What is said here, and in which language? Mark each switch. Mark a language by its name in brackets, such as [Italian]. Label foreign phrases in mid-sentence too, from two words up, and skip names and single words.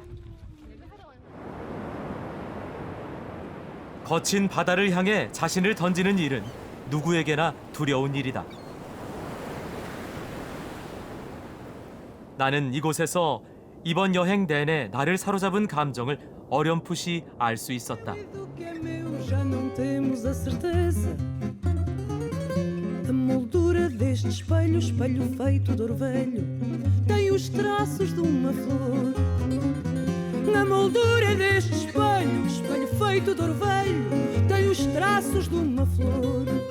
[Korean] 거친 바다를 향해 자신을 던지는 일은 누구에게나 두려운 일이다. 나는 이곳에서 이번 여행 내내 나를 사로잡은 감정을 어렴풋이 알 수 있었다. [Portuguese] Já não temos a certeza da moldura deste espelho, espelho feito de ouro velho, tem os traços de uma flor. Na moldura deste espelho, espelho feito de ouro velho, tem os traços de uma flor.